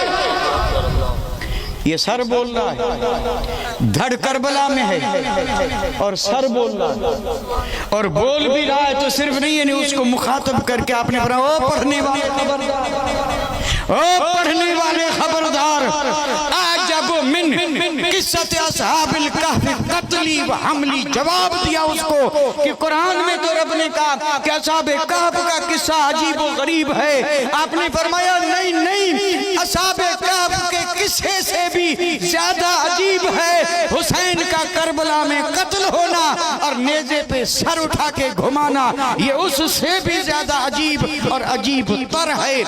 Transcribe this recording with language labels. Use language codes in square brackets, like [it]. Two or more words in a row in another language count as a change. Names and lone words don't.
[ur] یہ سر بول رہا ہے، دھڑ کربلا میں ہے اور سر بول رہا ہے، اور بول بھی رہا ہے تو صرف نہیں، یعنی اس کو مخاطب کر کے آپ نے فرمایا او پڑھنے والے خبردار، او پڑھنے والے خبردار، [ar] عجب من قصۃ اصحاب الکہف قتلی و حملی۔ [ur] جواب دیا اس کو کہ قرآن میں تو رب نے کہا کہ اصحاب کہف کا قصہ عجیب و غریب ہے، آپ نے فرمایا نہیں نہیں، اصحاب کہف کے قصے سے بھی زیادہ عجیب ہے حسین کا کربلا میں قتل ہونا اور نیزے پہ سر اٹھا کے گھمانا، یہ اس سے بھی زیادہ عجیب اور عجیب تر ہے۔